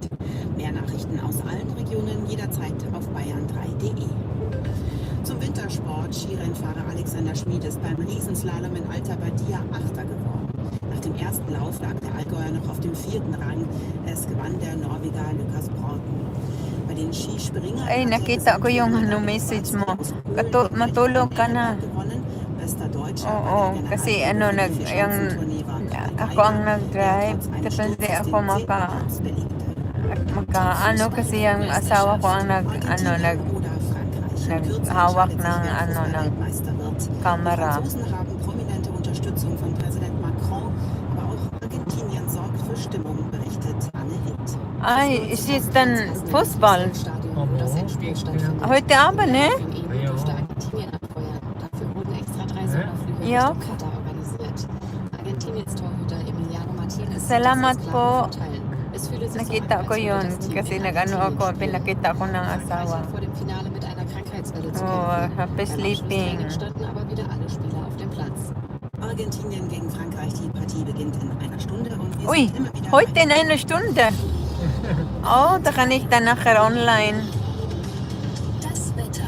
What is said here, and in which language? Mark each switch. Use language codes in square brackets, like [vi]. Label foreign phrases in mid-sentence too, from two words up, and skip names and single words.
[de] Mehr Nachrichten aus allen Regionen jederzeit auf bayern3.de. Zum Wintersport. Skirennfahrer Alexander Schmid ist beim Riesenslalom in Alta Badia Achter geworden. Nach dem ersten Lauf lag der Allgäuer noch auf dem 4. Rang. Es gewann der Norweger Lukas Broughton. Bei den Skispringern [tl] Ay, nakita ko yung message mo. Matulog ka na. Oo, kasi ako ang nag-drive. Kasi ako ano kasi yung asawa ko ang naghawak ng camera. [de] Franzosen haben prominente Unterstützung von Präsident Macron, aber auch Argentinien sorgt für Stimmung, berichtet Anne Hitt. Ist jetzt dann Fußball? Das Endspiel stattfindet. Heute Abend, ne? Ja. Argentinien abfeuern. Dafür wurden extra 3 Sonderflüge Ja. Richtung Katar organisiert. Argentiniens Torhüter Emiliano Martinez [tl] Salamat [de] sieht das [tl] po. [de] klar verteilen. Es fühle sich so [tl] Nakita [de] an, [tl] ko [de] als würde [tl] yun [de] das Team [tl] kasi [de] in [tl] nag-ano [de] Argentinien [tl] ako, [de] spielen. [tl] pinakita ko ng [de] Frankreich [tl] asawa. [de] hat vor dem Finale mit einer Krankheitswelle zu Oh, kämpfen. [en] happy [de] Beim [en] sleeping. [de] Abschlusstraining standen aber wieder alle Spieler auf dem Platz. Argentinien gegen Frankreich, die Partie beginnt in einer Stunde und wir Ui, sind immer wieder heute in einer Stunde. Oh, da kann ich dann nachher online. Das Wetter.